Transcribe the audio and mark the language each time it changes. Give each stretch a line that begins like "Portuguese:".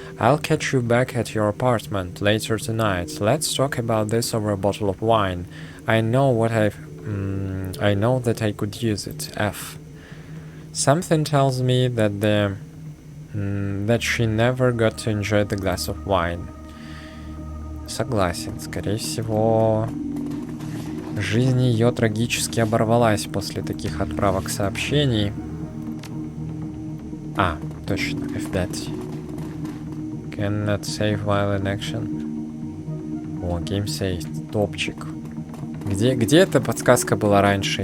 English: I'll catch you back at your apartment later tonight. Let's talk about this over a bottle of wine. I know that I could use it. F. Something tells me that that she never got to enjoy the glass of wine.
Russian: Согласен, скорее всего, жизнь ее трагически оборвалась после таких отправок сообщений. А, точно, F5.
English: Cannot save while in action.
Russian: О,
English: game saved,
Russian: топчик. Где эта подсказка была раньше?